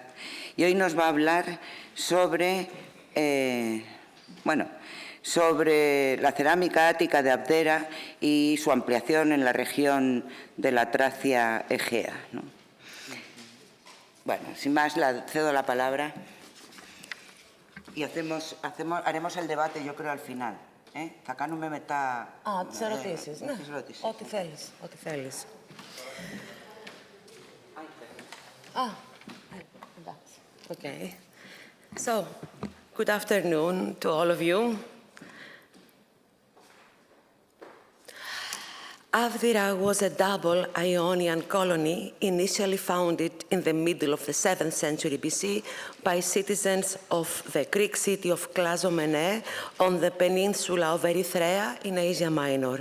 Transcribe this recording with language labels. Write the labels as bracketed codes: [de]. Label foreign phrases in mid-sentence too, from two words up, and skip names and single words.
[es] Y hoy nos va a hablar sobre, sobre la cerámica ática de Abdera y su ampliación en la región de la Tracia Egea, ¿no? Bueno, sin más, le cedo la palabra y haremos el debate, yo creo, al final. [el] Θα κάνουμε μετά... τις ερωτήσεις. Ναι, ό,τι θέλεις. Εντάξει. [en] Okay. So, good afternoon to all of you. Avira was a double Ionian colony initially founded in the middle of the 7th century BC by citizens of the Greek city of Clazomenae on the peninsula of Erythrea in Asia Minor.